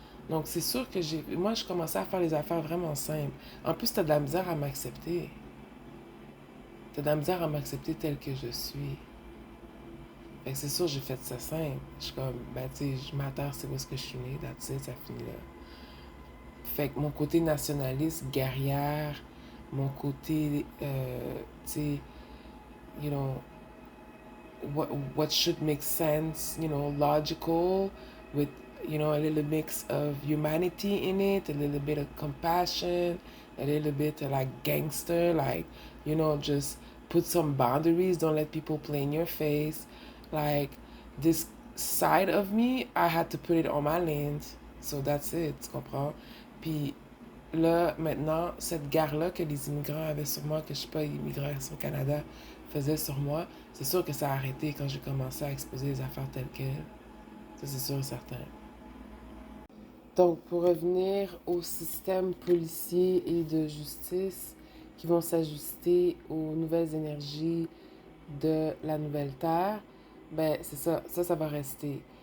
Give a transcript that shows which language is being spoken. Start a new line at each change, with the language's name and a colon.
French: Donc, c'est sûr que moi, je commençais à faire les affaires vraiment simples. En plus, t'as de la misère à m'accepter. T'as de la misère à m'accepter tel que je suis. Fait que c'est sûr, j'ai fait ça simple. Je suis comme, tu sais, je m'atterre, c'est où est-ce que je suis née,
English: that's it,
French: ça finit là. Fait que mon côté nationaliste, guerrière, mon côté, tu sais,
English: you know, what should make sense, logical, with, a little mix of humanity in it, a little bit of compassion, a little bit of like gangster, like, just put some boundaries, don't let people play in your face. Like, this side of me, I had to put it on my land. So that's it,
French: tu comprends? Puis là, maintenant, cette garde-là que les immigrants avaient sur moi, que je suis pas immigrant au Canada, faisaient sur moi, c'est sûr que ça a arrêté quand j'ai commencé à exposer les affaires telles quelles. Ça, c'est sûr et certain. Donc, pour revenir au système policier et de justice qui vont s'ajuster aux nouvelles énergies de la nouvelle Terre, ben c'est ça, ça va rester.